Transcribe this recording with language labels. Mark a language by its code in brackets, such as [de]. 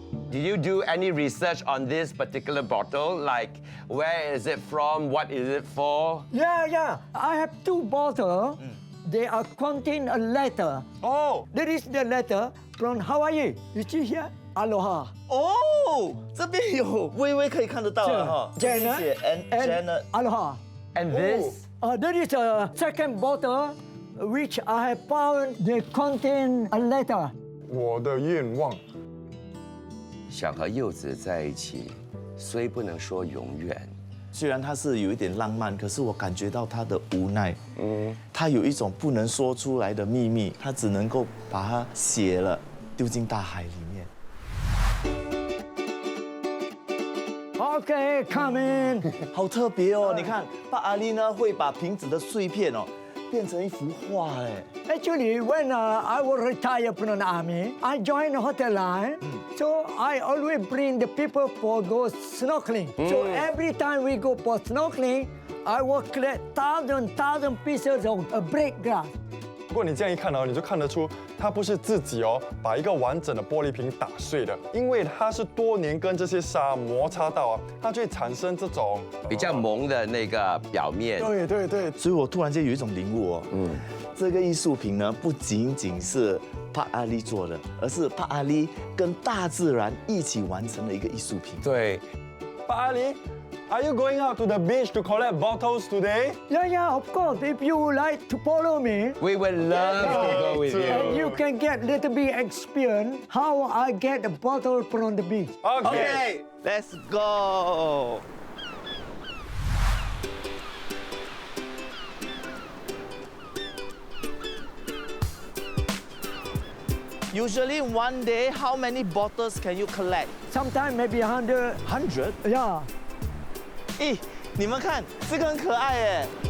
[en] Did you do any research on this particular bottle? Like, where is it from? What is it for? Yeah. I have 2 bottles. They are contain a letter. Oh, There is the letter from Hawaii. You see here? Aloha. [zh] 哦，这边有微微可以看得到了哈。谢谢 [en] Janet and Janet。 Aloha. And this? There is a second bottle which I have found. They contain a letter. [zh] 我的愿望。想和柚子在一起，虽不能说永远。虽然它是有一点浪漫，可是我感觉到他的无奈。他有一种不能说出来的秘密，他只能够把它写了，丢进大海里面。 [en] Okay, come in. [zh] 好特别哦！你看，巴阿丽呢会把瓶子的碎片哦变成一幅画哎。 [en] Actually, when I was retired from the army, I joined the hotel line. So I always bring the people for go snorkeling. So every time we go for snorkeling, I will collect thousand pieces of break glass. [zh] 不过你这样一看哦，你就看得出它不是自己哦把一个完整的玻璃瓶打碎的，因为它是多年跟这些沙摩擦到啊，它就会产生这种比较萌的那个表面。对，所以我突然间有一种领悟哦，这个艺术品呢不仅仅是帕阿丽做的，而是帕阿丽跟大自然一起完成的一个艺术品。对， [en] 巴阿里，Are you going out to the beach to collect bottles today? Yeah, of course. If you like to follow me, We would love to go with and you. you can get little bit experience how I get the bottle from the beach. Okay. Let's go. Usually one day, how many bottles can you collect? Sometimes maybe 100. 100? Yeah. [zh] 咦，你们看这个很可爱哎。